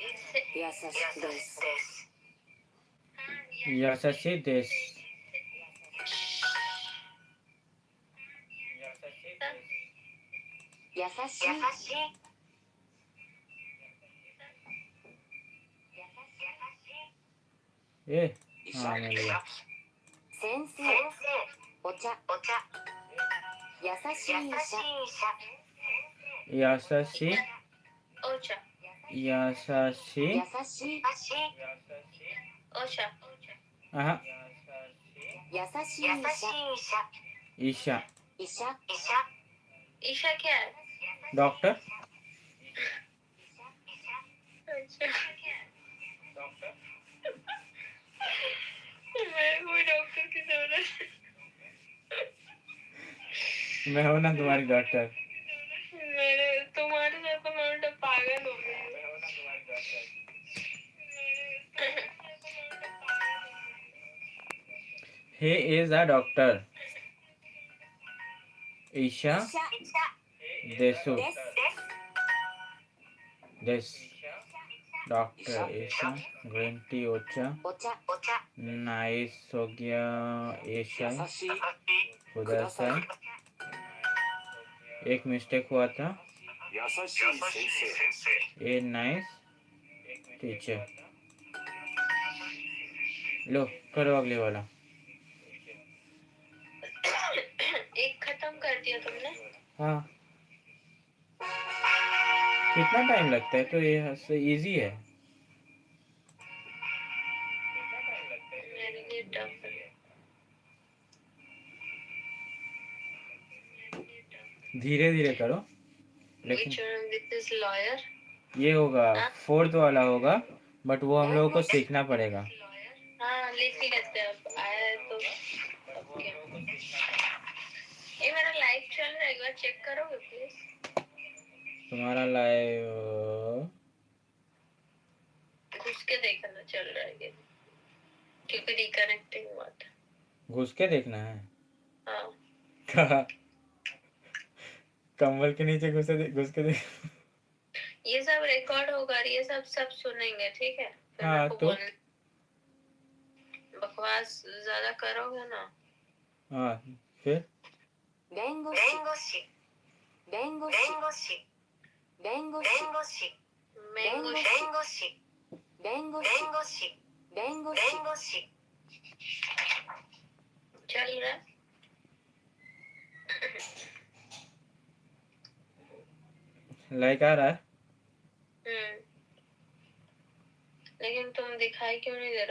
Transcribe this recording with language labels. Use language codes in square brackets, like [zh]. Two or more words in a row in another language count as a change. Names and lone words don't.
[ja] やさしいです [hi] ये हाँ मिल गया [ja] 先生。お茶。優しい医者。 यासाशी ओचा यासाशी 優しい。 ओचा [hi] हाँ [ja] 優しい医者。 ईशा 医者。 [hi] ईशा क्या है? डॉक्टर मेरे को डॉक्टर की जरूरत मैं हूँ ना तुम्हारी डॉक्टर मेरे तुम्हारे साथ तो मैं उल्टा पागल हो गई हूँ। [en] he is a doctor [ja] 医者ですです [en] डॉक्टर ईशा green tea ओचा [ja] お茶。 [hi] नाइस हो गया ईशा [ja] 優しい。 [hi] उधर से एक मिस्टेक हुआ था [ja] 優しい先生。 [en] a nice teacher [hi] लो करो अगले वाला एक खत्म कर दिया तुमने? हाँ कितना टाइम लगता है? तो ये इजी है मेरे लिए टफ है। धीरे धीरे करो [en] Which [hi] लेकिन [en] one with this lawyer? [hi] ये होगा हाँ? फोर्थ वाला होगा बट वो हम लोगों को सीखना पड़ेगा हाँ लिख लेते हैं अब आया तो ओके। ये मेरा लाइव चल रहा है एक बार चेक करोगे प्लीज? तुम्हारा लाइव घुस के देखना चल रहा है ये क्योंकि रिकनेक्टिंग हुआ था। घुस के देखना है। हाँ कहा? कंबल के नीचे घुस के देख। ये सब रिकॉर्ड होगा, ये सब सुनेंगे, ठीक है? फिर हाँ मेरे को तो बोल, बकवास ज्यादा करोगे ना। हाँ फिर [ja] 弁護士弁護士弁護士弁護士 [hi] मैंगो [ja] 弁護士弁護士弁護士 [hi] चल रहा है। लाइक आ रहा है। लेकिन तुम दिखाई क्यों नहीं दे रहे?